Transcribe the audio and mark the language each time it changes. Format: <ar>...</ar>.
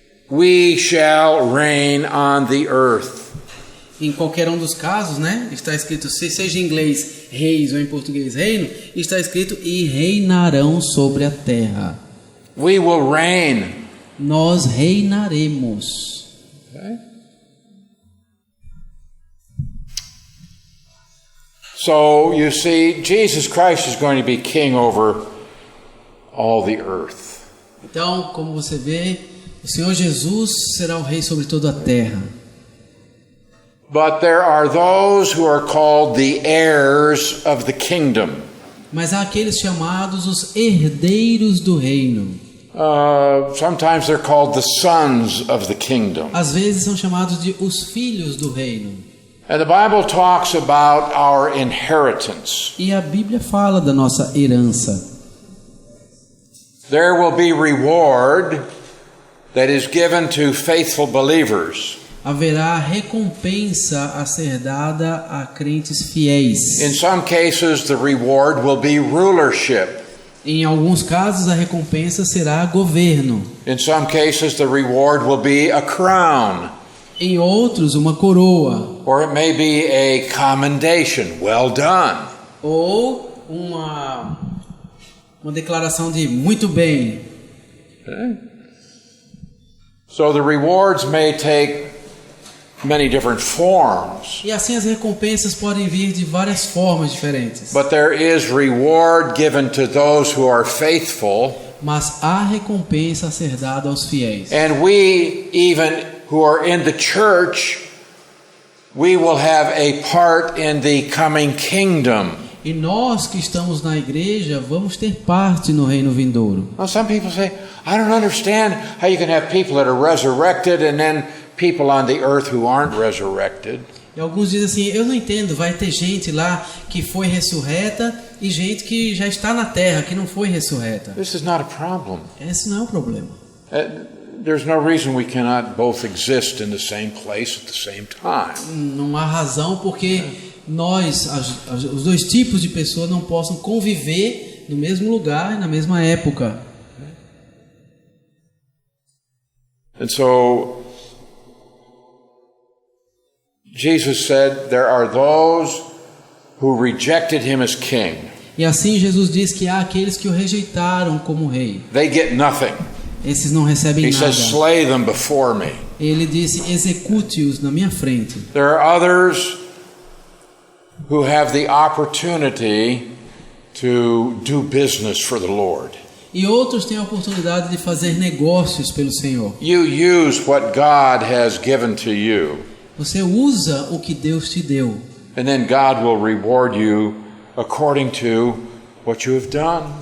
<en>we shall reign on the earth.</en> <pt>Em qualquer dos casos, né? Está escrito, seja em inglês reis ou em português reino, está escrito e reinarão sobre a terra.</pt> <en>We will reign.</en> <pt>Nós reinaremos.</pt> <en>Okay. So you see, Jesus Christ is going to be king over all the earth.</en> <pt>Então, como você vê, o Senhor Jesus será o rei sobre toda a terra.</pt> <en>But there are those who are called the heirs of the kingdom.</en> <pt>Mas há aqueles chamados os herdeiros do reino.</pt> <en>Sometimes they're called the sons of the kingdom.</en> <pt>Às vezes são chamados de os filhos do reino.</pt> <en>And the Bible talks about our inheritance.</en> <pt>E a Bíblia fala da nossa herança.</pt> <en>There will be reward that is given to faithful believers.</en> <pt>Haverá recompensa a ser dada a crentes fiéis.</pt> <en>In some cases, the reward will be rulership.</en> <pt>Em alguns casos, a recompensa será governo.</pt> <en>In some cases, the reward will be a crown.</en> <pt>Em outros, uma coroa.</pt> <en>Or it may be a commendation. Well done.</en> <pt>Ou uma declaração de muito bem.</pt> <en>Okay. So the rewards may take many different forms.</en> <pt>E assim as recompensas podem vir de várias formas diferentes.</pt> <en>But there is reward given to those who are faithful.</en> <pt>Mas há recompensa a ser dada aos fiéis.</pt> <en>And we, even who are in the church, we will have a part in the coming kingdom.</en> <pt>E nós que estamos na igreja vamos ter parte no reino vindouro.</pt> <en>Well, some people say, I don't understand how you can have people that are resurrected and then people on the earth who aren't resurrected.</en> <pt>E alguns dizem assim, eu não entendo, vai ter gente lá que foi ressurreta e gente que já está na terra, que não foi ressurreta.</pt> <en>This is not a problem.</en> <pt>Esse não é o problema.</pt> <en>There's no reason we cannot both exist in the same place at the same time.</en> <pt>Não há razão porque nós, os dois tipos de pessoas não possam conviver no mesmo lugar e na mesma época.</pt> <en>And so Jesus said there are those who rejected him as king.</en> <pt>E assim Jesus diz que há aqueles que o rejeitaram como rei.</pt> <en>They get nothing.</en> <pt>Esses não recebem</pt> <en>He</en> <pt>nada.</pt> <en>says, slay them before me.</en> <pt>Ele disse, execute-os na minha frente.</pt> <en>There are others who have the opportunity to do business for the Lord.</en> <pt>E outros têm a oportunidade de fazer negócios pelo Senhor.</pt> <en>You use what God has given to you.</en> <pt>Você usa o que Deus te deu.</pt> <en>And then God will reward you according to what you have done.</en>